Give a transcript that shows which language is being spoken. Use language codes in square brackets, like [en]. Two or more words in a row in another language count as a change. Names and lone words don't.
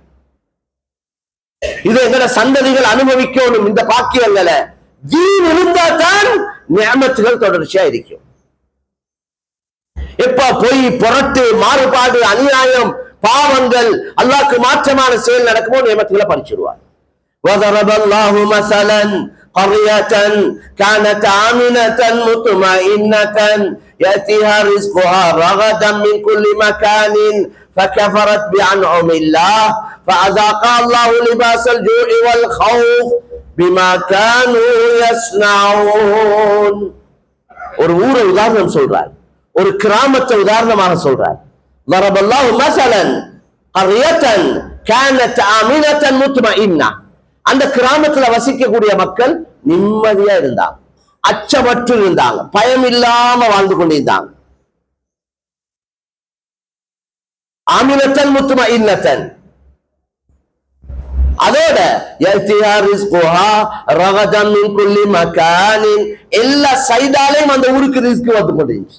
[ta] இது எங்கட சந்ததிகள் அனுபவிக்கணும். இந்த பாக்கியங்களை தீன் இருந்தா தான் நியமத்துகள் தொடர்ச்சியா இருக்கும். எப்ப பொய், புரட்டு, மாறுபாடு, அநியாயம், பாவங்கள், அல்லாஹ்க்கு மாற்றமான செயல் நடக்குமோ நியமத்துகளை பறிச்சிடுவார். [ar] وضرب الله مثلا قرية كانت آمنة مطمئنة يأتيها رزقها رغدا من كل مكان فكفرت بأنعم الله فأذاقها الله لباس الجوع والخوف بما كانوا يصنعون. [ta] ஒரு ஊரை உதாரணம் சொல்றார், ஒரு கிராமத்தை உதாரணமாக சொல்றார். [ar] ضرب الله مثلا قرية كانت آمنة مطمئنة. [ta] அந்த கிராமத்துல வசிக்கக்கூடிய மக்கள் நிம்மதியா இருந்தாங்க. அச்சமற்று இருந்தாங்க, பயம் இல்லாம வாழ்ந்து கொண்டிருந்தாங்க. [ar] آمنة مطمئنة. [ta] அதோட எல்லா சைடாலையும் அந்த ஊருக்கு ரிஸ்க் வந்து கொண்டிருந்துச்சு.